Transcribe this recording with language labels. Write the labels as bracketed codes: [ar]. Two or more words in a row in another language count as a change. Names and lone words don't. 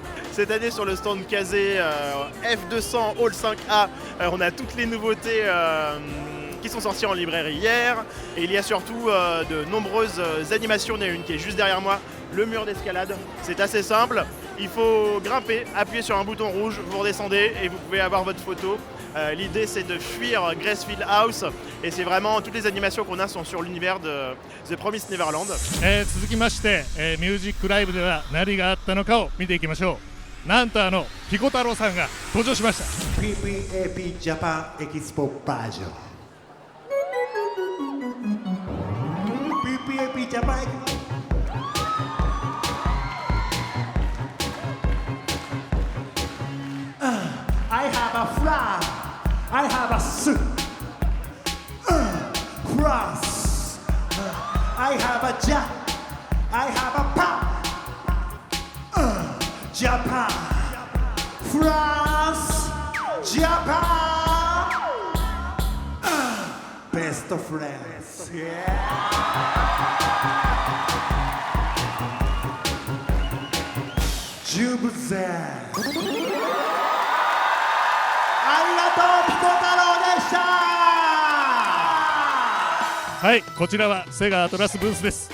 [fr] Cette année sur le stand Kazé F200 Hall 5A, on a toutes les nouveautés qui sont sorties en librairie hier et il y a surtout de nombreuses animations. Il y en a une qui est juste derrière moi, le mur d'escalade. C'est assez simple, il faut grimper, appuyer sur un bouton rouge, vous redescendez et vous pouvez avoir votre photo. L'idée c'est de fuir Gracefield House et c'est vraiment toutes les animations qu'on a sont sur l'univers de The Promised Neverland. [ja] 続きまして、ミュージックライブでは何があったのかを見ていきましょう。なんとピコ太郎さんが登場しました。 PPAP Japan Expo バージョン PPAP Japan [en] I have a flag, I have a suit, France, I have a jack, I have a pop, Japan, France, Japan, best of friends, yeah. Jubuzen. [ja] はい、こちらはセガアトラスブースです。